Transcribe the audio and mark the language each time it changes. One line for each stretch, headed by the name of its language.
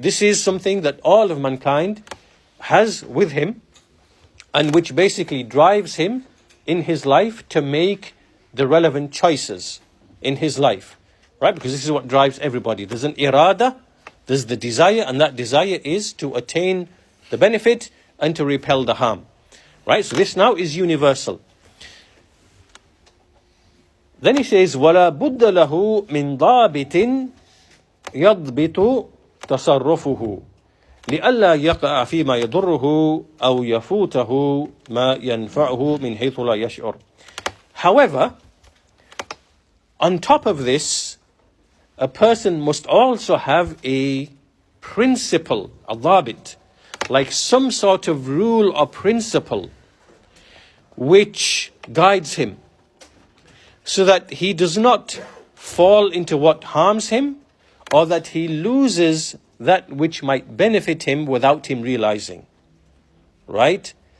English: This is something that all of mankind has with him and which basically drives him in his life to make the relevant choices in his life. Right? Because this is what drives everybody. There's an irada, there's the desire, and that desire is to attain the benefit and to repel the harm. Right? So this now is universal. Then he says,
Arabic: وَلَا بُدَّ لَهُ مِنْ ضَابِطٍ يَضْبِطُ تَصَرُّفُهُ لِأَلَّا يَقَعَ فِي مَا يَضُرُّهُ أَوْ يَفُوتَهُ مَا يَنْفَعُهُ مِنْ حَيْثُ لَا يَشْعُرُ.
English: However, on top of this, a person must also have a principle, a dhabit, like some sort of rule or principle, which guides him, so that he does not fall into what harms him, or that he loses that which might benefit him without him realizing. Right?